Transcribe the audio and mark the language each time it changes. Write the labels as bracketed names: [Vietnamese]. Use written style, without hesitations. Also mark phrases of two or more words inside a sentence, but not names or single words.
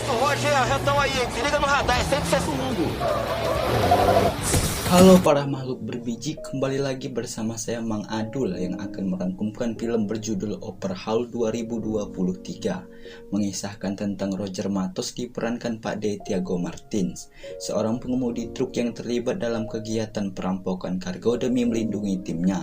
[Portuguese] já estão aí, hein? Se liga no radar, é 100% [Indonesian] Halo para makhluk berbiji, kembali lagi bersama saya Mang Adul yang akan merangkumkan film berjudul Overhaul 2023, mengisahkan tentang Roger Matos diperankan Pak D. Tiago Martins, seorang pengemudi truk yang terlibat dalam kegiatan perampokan kargo demi melindungi timnya.